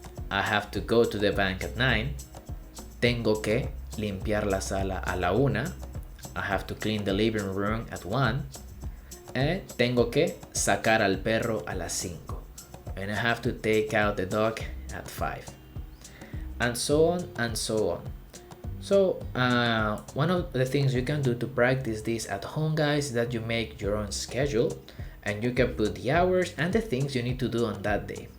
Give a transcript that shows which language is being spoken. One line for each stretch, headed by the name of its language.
English: I have to go to the bank at 9.
Spanish: Tengo que limpiar la sala a la 1.
English: I have to clean the living room at 1.
Spanish: Tengo que sacar al perro a las 5.
English: And I have to take out the dog at 5. And so on and so on. So one of the things you can do to practice this at home, guys, is that you make your own schedule and you can put the hours and the things you need to do on that day.